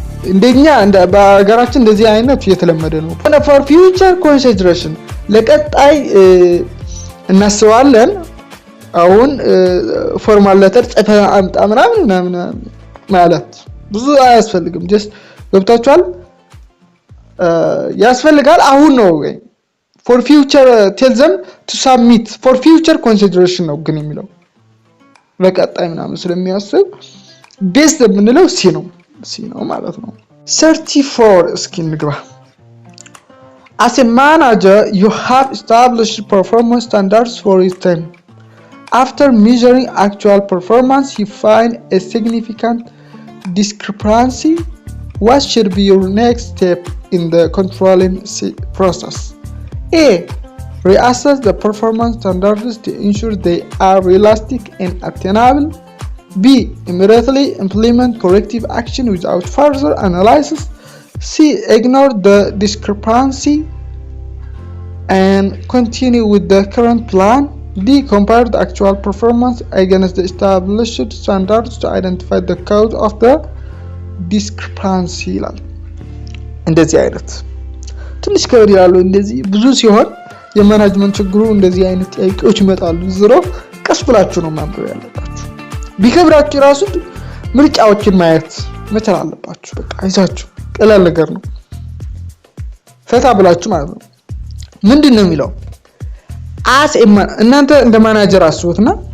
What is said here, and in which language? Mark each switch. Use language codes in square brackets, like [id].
[am] እንደኛ በአገራችን እንደዚህ አይነት የተለመደ ነው። [en] for future consideration [am] ለቀጣይ እናስባለን። አሁን ፎርማል ሌተር ጽፈህ አምጣ ምናምን ማለት ብዙ አያስፈልግም። [en] just [am] ገብታችኋል? ያስፈልጋል አሁን ነው [en] for future tell them to submit for future consideration [am] ነው ግን የሚለው ለቀጣይ ምናምን ስለሚያስብ ቤስት የምንለው ሲ ነው ማለት ነው። 34 እስኪ እንግባ። [en] As a manager you have established performance standards for your team. After measuring actual performance you find a significant discrepancy. What should be your next step in the controlling process? A. Reassess the performance standards to ensure they are realistic and attainable. B. Immediately implement corrective action without further analysis. C. Ignore the discrepancy and continue with the current plan. D. Compare the actual performance against the established standards to identify the cause of the discrepancy [am] ይላል። እንደዚህ አይነት ትንሽ ከወዲ ያለው እንደዚህ ብዙ ሲሆን የማናጅመንት ችግሩ እንደዚህ አይነት ጥያቄዎች ይመጣሉ። ዝሮ ቀስ ብላችሁ ነው ማንበብ ያለባችሁ። ቢከብራችሁ ራሱ ምርጫዎችን ማየት መቻል አለባችሁ። በቃ አይዛችሁ ቀላል ነገር ነው። ፈታ ብላችሁ ማለት ነው። ምንድነው የሚለው እናንተ እንደ ማናጀር አስቡትና